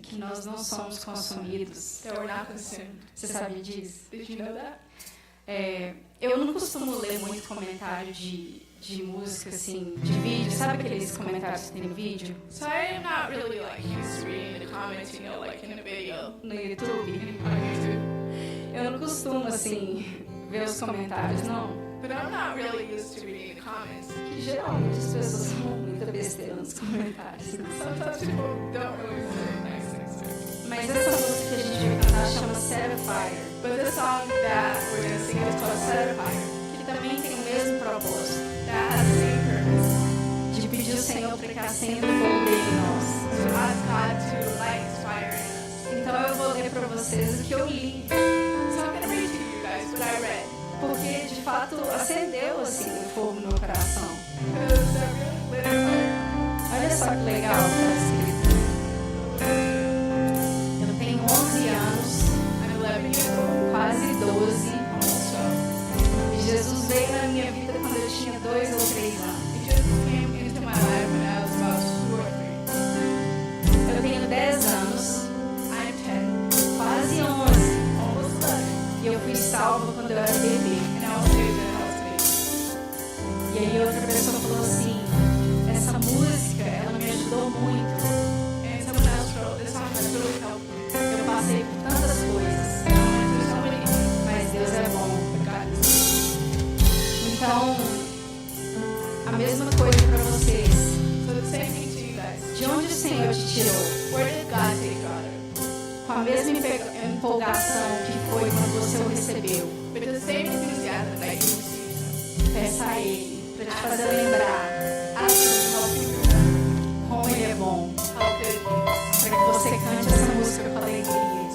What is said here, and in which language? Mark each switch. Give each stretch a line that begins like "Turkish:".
Portuguese: que nós não somos consumidos.
English: that we're not consumed.
Portuguese: Você sabia disso?
English: Did you know that?
Portuguese: Eu não costumo ler muito comentário de música, assim, de vídeo. Sabe aqueles comentários que tem no vídeo?
English: So I am not really like used to reading the comments, you know, like in a video
Portuguese: No YouTube?
English: on YouTube.
Portuguese: Eu não costumo, assim, ver os comentários, não.
English: But I'm not really used to reading the comments.
Portuguese: Que geralmente as pessoas falam muita besteira nos comentários. Né?
English: Sometimes people don't really say nice things to me.
Portuguese: Mas essa música que a gente vai cantar chama Set a Fire,
English: But the song that we're going to sing is called Set a Fire.
Portuguese: que também tem o mesmo propósito,
English: That has the same purpose,
Portuguese: de pedir ao Senhor para que acenda o fogo dele em nós.
English: to ask God to light His fire in us.
Portuguese: Então eu vou ler para vocês o que eu li,
English: So I'm going to read to you guys what I read.
Portuguese: porque de fato acendeu assim o fogo no meu coração.
English: Because I really lit a fire.
Portuguese: Olha só que legal que está escrito. Eu tenho 11 anos,
English: I'm 11 years old.
Portuguese: quase 12,
English: So
Portuguese: e Jesus veio na minha vida quando eu tinha 2 ou 3 anos.
English: He just came into my life when I was about 2 or 3.
Portuguese: Eu tenho 10 anos,
English: I'm 10,
Portuguese: quase 11,
English: almost 11.
Portuguese: e eu fui salva quando eu era bebê.
English: And I was saved when I was a baby.
Portuguese: E aí outra pessoa falou assim, essa música, ela me ajudou muito.
English: And someone else wrote, this song has really helped me.
Portuguese: Eu passei por tantas coisas,
English: I went through so many things,
Portuguese: mas Deus é bom.
English: but God is good.
Portuguese: Então, a mesma coisa para vocês.
English: So the same thing to you guys.
Portuguese: De onde o Senhor te tirou?
English: Where did God take you out of?
Portuguese: Com a mesma empolgação que foi quando você o recebeu.
English: With the same enthusiasm that you received.
Portuguese: Peça a Ele para te fazer lembrar
English: Ask Him to help you remember
Portuguese: como Ele é bom.
English: how good He is.
Portuguese: Para que você cante essa música com alegria.